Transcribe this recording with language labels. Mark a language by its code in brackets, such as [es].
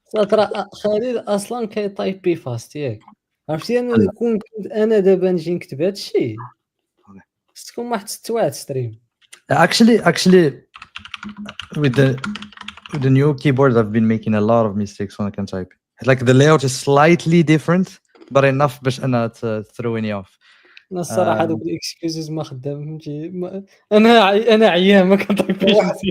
[ar] ترى خليل اصلا كيطايبي فاست ياك عرفتي انا كون كنت انا دابا نجي نكتب هذا الشيء خصكم واحد 6 واحد ستريم. [en] Actually, with the new keyboard, I've been making a lot of mistakes when I can type. Like the layout is slightly different, but enough [ar] باش أنا [en] throwing you off. [ar] انا الصراحه هذوك الاكسكيوزز ما خدام فهمتي انا عيان ما كنطيبش مزيان.